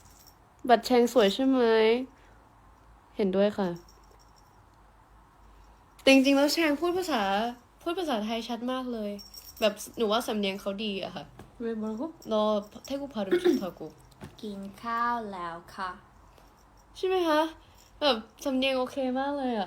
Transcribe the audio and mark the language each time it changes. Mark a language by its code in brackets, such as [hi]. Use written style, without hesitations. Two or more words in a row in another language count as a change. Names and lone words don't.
[th] บัตรแชงสวยใช่ไหมเห็นด้วยค่ะแต่จริงๆแล้วแชงพูดภาษาไทยชัดมากเลยแบบหนูว่าสำเนียงเขาดีอะค่ะ [ko] 왜 뭐라고? 너 태국 발음 좋다고 [th] กินข้าวแล้วค่ะ ใช่ไหมคะแบบสำเนียงโอเคมากเลยอะ